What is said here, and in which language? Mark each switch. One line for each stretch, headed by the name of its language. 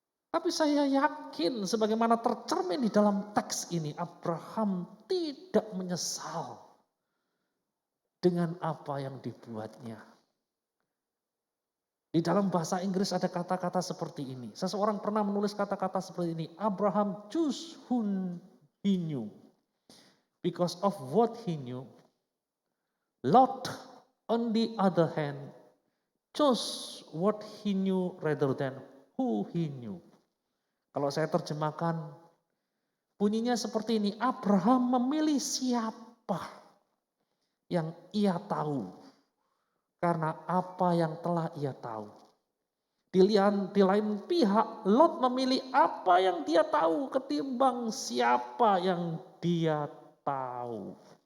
Indonesian: Tapi saya yakin sebagaimana tercermin di dalam teks ini, Abraham tidak menyesal dengan apa yang dibuatnya. Di dalam bahasa Inggris ada kata-kata seperti ini. Seseorang pernah menulis kata-kata seperti ini.
English: Abraham choose who he knew. Because of what he knew. Lot, on the other hand, chose what he knew rather than who he knew.
Indonesian: Kalau saya terjemahkan, bunyinya seperti ini. Abraham memilih siapa yang ia tahu. Karena apa yang telah ia tahu. Di lain pihak, Lot memilih apa yang dia tahu ketimbang siapa yang dia tahu.